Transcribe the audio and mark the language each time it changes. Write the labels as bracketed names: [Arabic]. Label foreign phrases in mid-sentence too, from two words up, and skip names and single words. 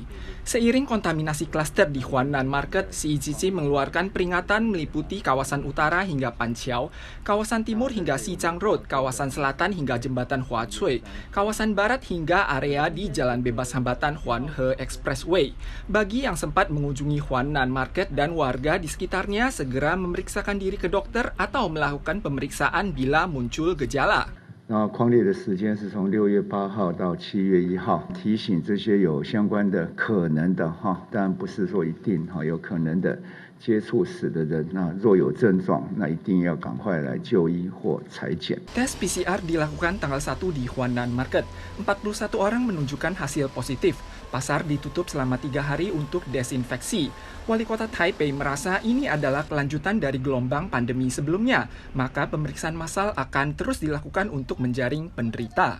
[Indonesian] Seiring kontaminasi klaster di Huanan Market, CICC mengeluarkan peringatan meliputi kawasan utara hingga Panqiao, kawasan timur hingga Xichang Road, kawasan selatan hingga jembatan Huacui, kawasan barat hingga area di Jalan Bebas Hambatan Huanhe Expressway. Bagi yang sempat mengunjungi Huanan Market dan warga di sekitarnya segera memeriksakan diri ke dokter atau melakukan pemeriksaan bila muncul gejala. [Chinese] 那匡列的时间是从6月8号到7月1号，提醒这些有相关的可能的当然不是说一定有可能的接触史的人，那若有症状，那一定要赶快来就医或采检。 [Indonesian] Tes PCR dilakukan tanggal 1 di Huanan Market. 41 orang menunjukkan hasil positif. Pasar ditutup selama 3 hari untuk desinfeksi. Wali kota Taipei merasa ini adalah kelanjutan dari gelombang pandemi sebelumnya, maka pemeriksaan massal akan terus dilakukan untuk menjaring penderita.